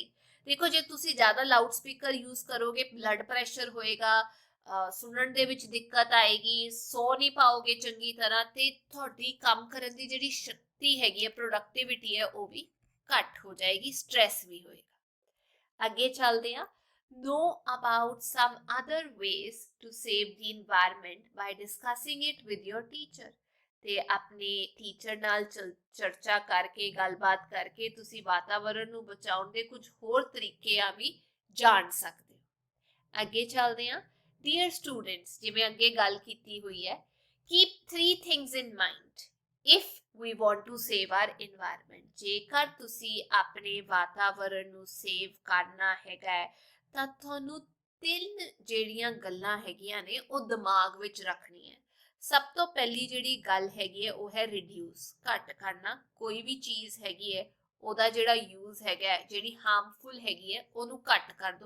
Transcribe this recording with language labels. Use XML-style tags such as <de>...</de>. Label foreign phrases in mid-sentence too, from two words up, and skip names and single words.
<pa>ਦੇਖੋ ਜੇ ਤੁਸੀਂ ਜ਼ਿਆਦਾ</pa> <en>loud speaker use</en> <pa>ਕਰੋਗੇ</pa> <en>blood pressure</en> <pa>ਹੋਏਗਾ, ਸੁਣਨ ਦੇ ਵਿੱਚ ਦਿੱਕਤ ਆਏਗੀ, ਸੌ ਨਹੀਂ ਪਾਓਗੇ ਚੰਗੀ ਤਰ੍ਹਾਂ, ਤੇ ਤੁਹਾਡੀ ਕੰਮ ਕਰਨ ਦੀ ਜਿਹੜੀ ਸ਼ਕਤੀ ਹੈਗੀ ਹੈ, ਪ੍ਰੋਡਕਟਿਵਿਟੀ ਹੈ, ਉਹ ਵੀ ਘੱਟ ਹੋ ਜਾਏਗੀ, ਸਟ੍ਰੈਸ ਵੀ ਹੋਏਗਾ। ਅੱਗੇ ਚੱਲਦੇ ਹਾਂ।</pa> <en>Know about some other ways to save the environment by discussing it with your teacher।</en> <pa>ਤੇ ਆਪਣੇ ਟੀਚਰ ਨਾਲ ਚਰਚਾ ਕਰਕੇ ਗੱਲਬਾਤ ਕਰਕੇ ਤੁਸੀਂ ਵਾਤਾਵਰਣ ਨੂੰ ਬਚਾਉਣ ਦੇ ਕੁਝ ਹੋਰ ਤਰੀਕੇ ਆ ਵੀ ਜਾਣ ਸਕਦੇ ਹੋ। ਅੱਗੇ ਚੱਲਦੇ ਹਾਂ।</pa> <en>dear students,</en> <pa>ਜਿਵੇਂ ਅੱਗੇ ਗੱਲ ਕੀਤੀ ਹੋਈ ਹੈ,</pa> <en>keep 3 things in mind if we want to save our environment।</en> <pa>ਜੇਕਰ ਤੁਸੀਂ ਆਪਣੇ ਵਾਤਾਵਰਣ ਨੂੰ ਸੇਵ ਕਰਨਾ ਹੈਗਾ ਤਾਂ ਤੁਹਾਨੂੰ 3 ਜਿਹੜੀਆਂ ਗੱਲਾਂ ਹੈਗੀਆਂ ਨੇ ਉਹ ਦਿਮਾਗ ਵਿੱਚ ਰੱਖਣੀਆਂ। ਸਭ ਤੋਂ ਪਹਿਲੀ ਜਿਹੜੀ ਗੱਲ ਹੈਗੀ ਹੈ ਉਹ ਹੈ ਰਿਡਿਊਸ, ਘੱਟ ਕਰਨਾ। ਕੋਈ ਵੀ ਚੀਜ਼ ਹੈਗੀ ਹੈ ਉਹਦਾ ਜਿਹੜਾ ਯੂਜ਼ ਹੈਗਾ, ਜਿਹੜੀ ਹਾਰਮਫੁਲ ਹੈਗੀ ਹੈ ਉਹਨੂੰ ਘੱਟ ਕਰ ਦਿਓ।</pa>